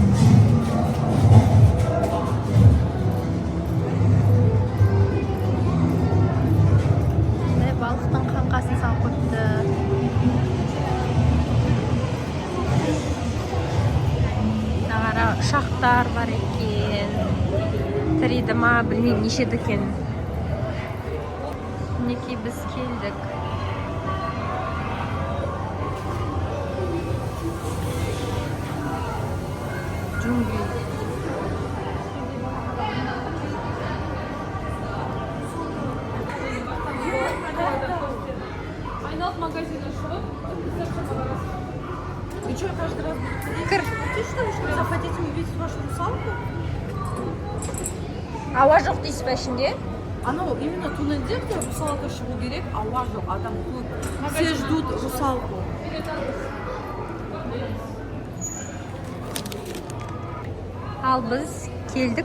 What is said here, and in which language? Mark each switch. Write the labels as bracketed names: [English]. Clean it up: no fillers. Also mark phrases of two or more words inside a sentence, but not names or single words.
[Kazakh] Балықтың қаңқасын салып қойыпты. Дағара ұшақтар бар екен. Тірейді ма, білмеймін, нешеді екен. Мінекей біз келдік. Джунгли. [Russian] От магазина шел. И что, каждый раз [Kazakh] Кір. [Russian] что вы захотите увидеть вашу русалку? [Kazakh] Ауа жоқ дейсіз бе ішінде? Анау именно туннельде, [Russian] где русалка [Kazakh] шығу керек, ауа жоқ, адам көп. [Russian] Все ждут русалку. [Kazakh] Ал біз келдік.